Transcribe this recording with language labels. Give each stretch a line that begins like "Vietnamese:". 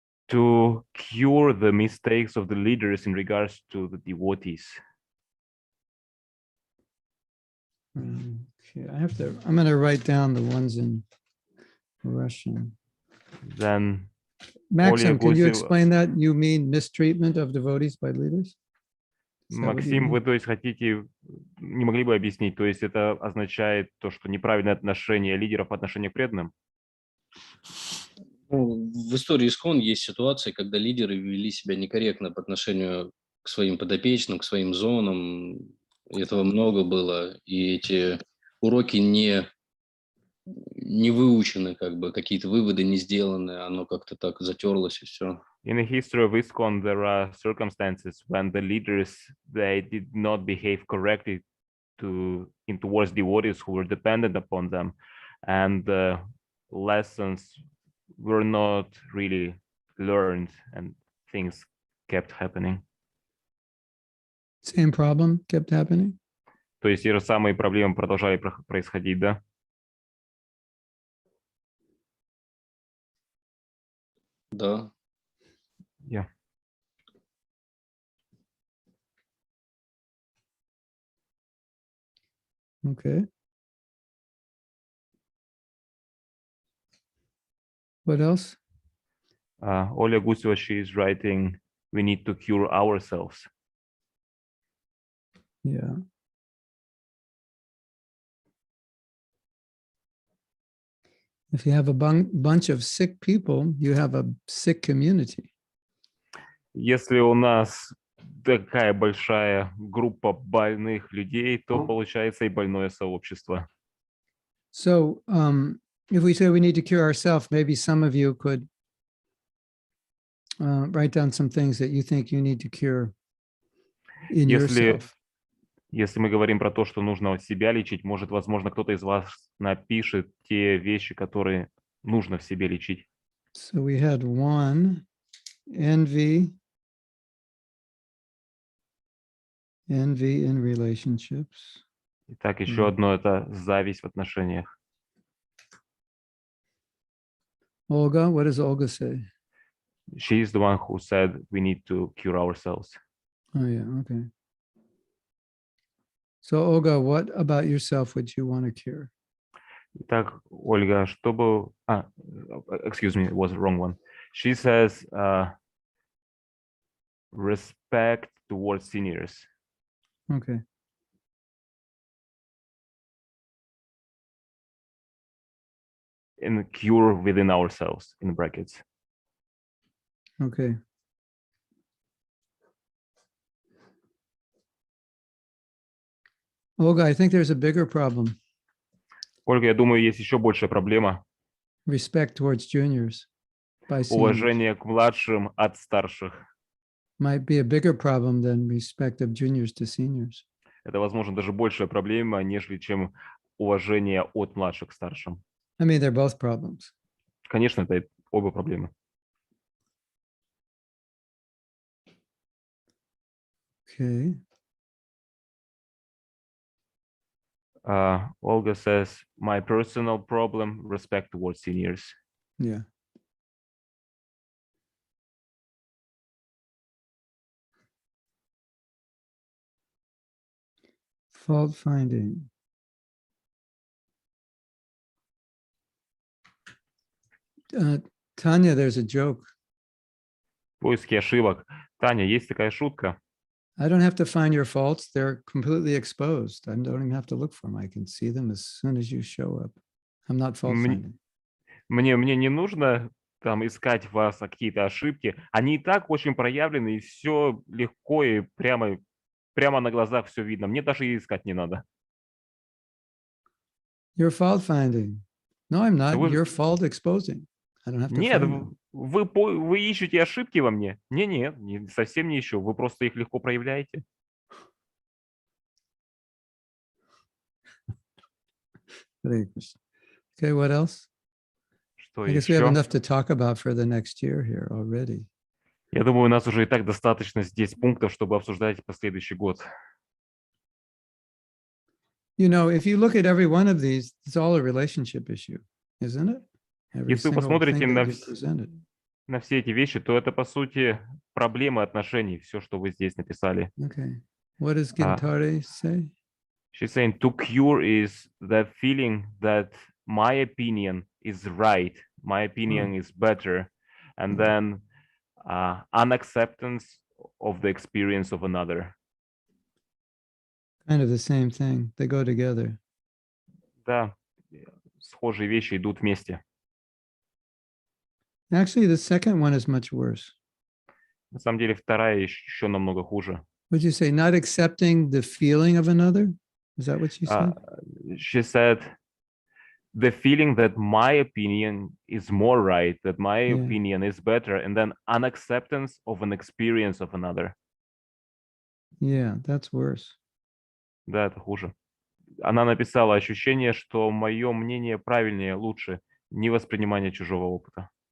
English: To cure the mistakes of the leaders in regards to the devotees. Okay, I'm going to write down the ones in Russian. Then Maxim, can you explain that? You mean mistreatment of devotees by leaders?
Russian: Максим, вы, то есть, хотите, не могли бы объяснить, то есть это означает то, что неправильное отношение лидеров по отношению к преданным? В истории ИСККОН есть ситуации, когда лидеры вели себя некорректно по отношению к своим подопечным, к своим зонам. Этого много было, и эти уроки не выучены, как бы какие-то выводы не сделаны, оно как-то так затерлось и все.
English: In the history of ISKCON, there are circumstances when the leaders, they did not behave correctly towards devotees who were dependent upon them, and the lessons were not really learned, and things kept happening. Same problem kept happening?
Russian: То есть те же самые проблемы продолжали происходить, да? Да.
English: Yeah. Okay. What else? Oля Guseva, she is writing, we need to cure ourselves. Yeah. If you have a bunch of sick people, you have a sick community.
Russian: Если у нас такая большая группа больных людей, то получается и больное сообщество.
English: So if we say we need to cure ourselves, maybe some of you could write down some things that you think you need to cure in yourself.
Russian: Если мы говорим про то, что нужно себя лечить, может, возможно, кто-то из вас напишет те вещи, которые нужно в себе лечить.
English: So we had one, envy in relationships.
Russian: Итак, еще одно — это зависть в отношениях.
English: Olga, what does Olga say? She is the one who said we need to cure ourselves. Oh, yeah, okay. So, Olga, what about yourself would you want to cure?
Russian: Итак, Ольга, чтобы...
English: excuse me, it was the wrong one. She says respect towards seniors. Okay. and cure within ourselves, in brackets. Okay. Olga, I think there's a bigger problem.
Russian: Ольга, я думаю, есть еще большая проблема.
English: Respect towards juniors by seniors.
Russian: Уважение к младшим от старших.
English: Might be a bigger problem than respect of juniors to seniors.
Russian: Это, возможно, даже большая проблема, нежели чем уважение от младших к старшим.
English: I mean, they're both problems.
Russian: Конечно, это оба проблемы.
English: Okay. Olga says, my personal problem, respect towards seniors. Yeah. Fault finding. Tanya, there's a joke.
Russian: Поиски ошибок. Таня, есть такая шутка.
English: I don't have to find your faults. They're completely exposed. I don't even have to look for them. I can see them as soon as you show up. I'm not fault finding.
Russian: Мне не нужно там искать в вас какие-то ошибки. Они и так очень проявлены, и все легко и прямо на глазах все видно. Мне даже и искать не надо.
English: You're fault finding. No, I'm not.
Russian: Вы-
English: You're fault exposing. I don't have to
Russian: Нет,
English: find them.
Russian: вы ищете ошибки во мне. Нет, совсем не ищу. Вы просто их легко проявляете.
English: Hare Krishna. Okay, what else?
Russian: Что
English: I guess we have
Russian: еще?
English: enough to talk about for the next year here already.
Russian: Я думаю, у нас уже и так достаточно здесь пунктов, чтобы обсуждать последующий год.
English: You know, if you look at every one of these, it's all a relationship issue, isn't it? Every
Russian: Если вы посмотрите
English: thing
Russian: на
English: that you presented.
Russian: на все эти вещи, то это, по сути, проблемы отношений, все, что вы здесь написали.
English: Okay. What does Gintare say? She's saying to cure is that feeling that my opinion is right, my opinion is better, and then unacceptance of the experience of another. Kind of the same thing. They go together.
Russian: Да, схожие вещи идут вместе.
English: Actually, the second one is much worse.
Russian: На самом деле, вторая еще намного хуже.
English: Would you say not accepting the feeling of another? Is that what she said? She said, the feeling that my opinion is more right, that my opinion is better, and then unacceptance of an experience of another. Yeah, that's worse.
Russian: Да, это хуже. Она написала ощущение, что мое мнение правильнее, лучше, невоспринимание чужого опыта.